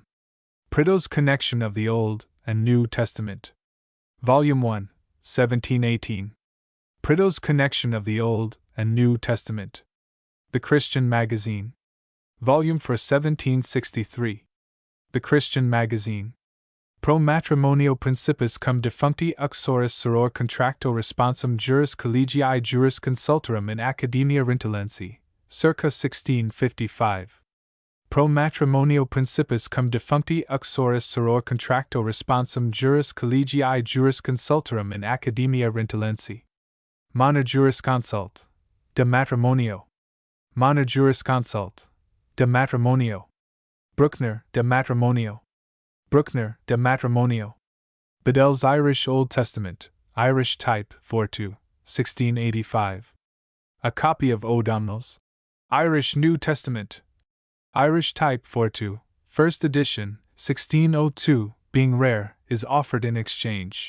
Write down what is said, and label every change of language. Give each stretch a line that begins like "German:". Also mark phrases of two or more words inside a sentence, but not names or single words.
English: Prideaux's Connection of the Old and New Testament. Volume 1, 1718. Prideaux's Connection of the Old and New Testament. The Christian Magazine. Volume for 1763. The Christian Magazine.
Latin: Pro matrimonio principis cum defuncti uxoris soror contracto responsum juris collegii juris consultorum in Academia Rintellensi, circa 1655. Pro matrimonio principis cum defuncti uxoris soror contracto responsum juris collegii juris consultorum in Academia Rintellensi. Mana jurisconsult. De matrimonio. Mana jurisconsult. De matrimonio. Bruckner, de matrimonio. Bruckner, de matrimonio.
English: Bedell's Irish Old Testament, Irish type, 4-2, 1685. A copy of O'Donnell's Irish New Testament, Irish type, 4-2, first edition, 1602, being rare, is offered in exchange.